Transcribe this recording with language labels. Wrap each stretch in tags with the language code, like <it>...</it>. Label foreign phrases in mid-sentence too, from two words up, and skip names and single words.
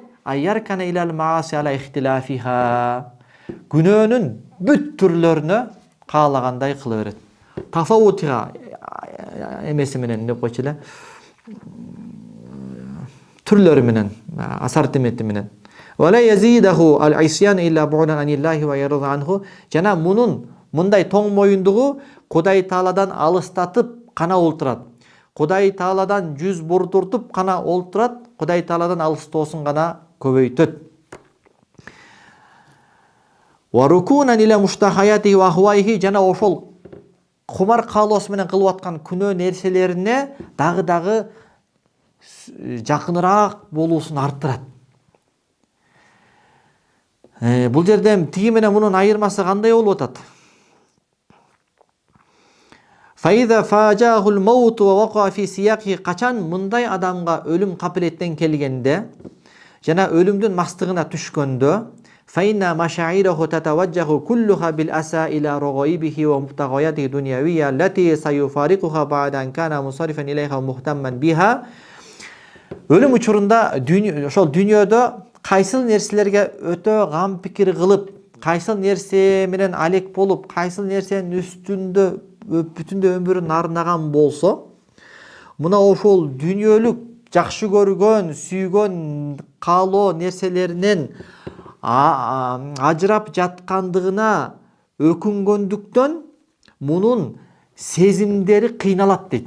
<ar>يركن إلى المعاصي على اختلافها.</ar> <ky>Күнөөнүн бүт түрлөрүнө каалагандай кыла берет. Тафавутига эмеси менен деп койчу эле. Түрлөрү менен, ассортименти менен.</ky> <ar>ولا يزيده العصيان إلا بعدا عن الله ويرضى عنه.</ar> <ky>Жана мындай тоң моюндугу Кудай Тааладан алыстатып кана олтурат. Кудай Тааладан жүз бурдуртуп кана олтурат, Кудай Тааладан алыстоосун гана көбөйтөт.</ky> <ar>وركونا إلى مشتهياته وأهوائه,</ar> <ky>жана ошол кумар каалоосу менен кылып аткан күнөө нерселерине дагы жакыныраак болуусун арттырат. Бул жерде тиги менен мунун айырмасы кандай болуп атат?</ky> <ar>فإذا فجأه الموت ووقع في سياقه,</ar> <ky>качан мындай адамга өлүм капилеттен келгенде жана өлүмдүн мастыгына түшкөндө</ky> <ar>فإن مشاعره تتوجه كلها بالأسى إلى رغائبه ومبتغياته الدنيوية التي سيفارقها بعدما كان منصرفا إليها مهتما بها.</ar> <ky>Өлүм учурунда ошол дүйнөдө кайсыл нерселерге өтө гам пикир кылып, кайсыл нерсе менен алек болуп, кайсыл нерсенин үстүндө бүтүндөй өмүрүн арнаган болсо, мына ошол дүйнөлүк жакшы көргөн, сүйгөн, каалоо нерселеринен ажырап жаткандыгына өкүнгөндүктөн мунун сезимдери кыйналат дейт.</ky>